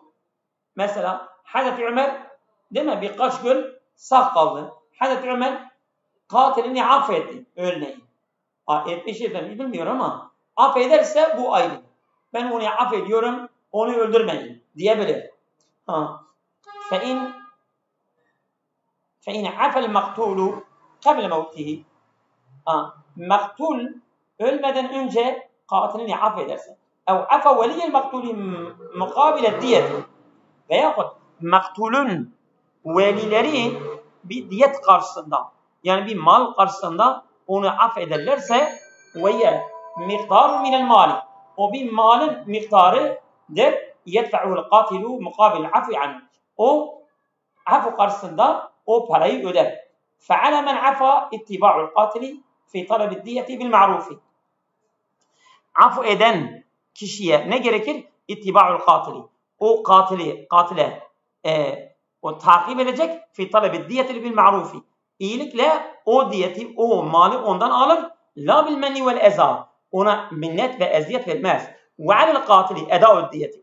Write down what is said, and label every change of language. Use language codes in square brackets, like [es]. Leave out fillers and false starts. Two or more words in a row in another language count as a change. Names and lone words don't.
[tr] Mesela Hazreti Ömer değil mi? Birkaç gün sağ kaldı. Hazreti Ömer katilini affetti. Örneğin. Etmiş efendim bilmiyor ama affederse bu ayrı. Ben onu affediyorum, onu öldürmeyin diyebilir. [ar] فَاِنْ عَفَ الْمَقْتُولُ قَبْلَ مَوْتِهِ. [tr] Maktul ölmeden önce katilini affederse. [ar] اَوْ عَفَ وَلِيَ الْمَقْتُولِ مُقَابِلَ الدِّيَةِ. [tr] Veyahut maktulun velileri bir diyet karşısında, yani bir mal karşısında onu affederlerse [ar] وَيَا مِقْدَارُ مِنَ الْمَالِ. [tr] O bir malın miktarıdır. [ar] يَدْفَعُهُ الْقَاتِلُ مُقَابِلْ عَفْوِ عَنْهُ. [tr] O afu karşısında o parayı öder. [ar] فَعَلَى مَنْ عَفَى اِتِّبَاعُ الْقَاتِلِ فِي طَلَبِ الدِّيَةِ بِالْمَعْرُوفِ. [tr] Afu eden kişiye ne gerekir? [ar] اتباع القاتل. [tr] O katile o takip edecek. [ar] في طلب الدية بالمعروف. [tr] İyilikle o diyeti, o mali ondan alır. [ar] لا بالمن والأذى. [tr] Ona minnet ve eziyet vermez. [ar] وعلى القاتل أداء الدية.